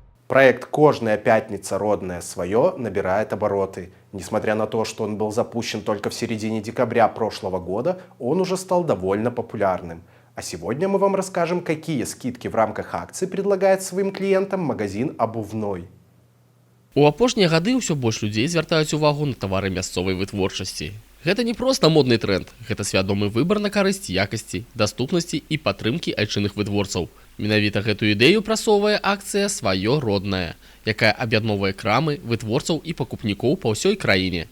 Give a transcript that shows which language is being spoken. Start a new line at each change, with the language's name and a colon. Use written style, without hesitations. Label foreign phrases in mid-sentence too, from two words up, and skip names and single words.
Russian: Проект «Кожная пятница. Родное свое» набирает обороты. Несмотря на то, что он был запущен только в середине декабря прошлого года, он уже стал довольно популярным. А сегодня мы вам расскажем, какие скидки в рамках акции предлагает своим клиентам магазин «Обувной».
Belarusian: У апошнія гады ўсё больш людзей звяртаюць увагу на тавары мясцовай вытворчасці. Гэта не проста модны тренд, гэта свядомы выбар на карысць якасці, даступнасці і падтрымкі айчынных вытворцаў. Менавіта гэтую ідэю прасоўвае акцыя «Сваё роднае», якая аб'ядноўвае крамы, вытворцаў і пакупнікоў па ўсёй краіне.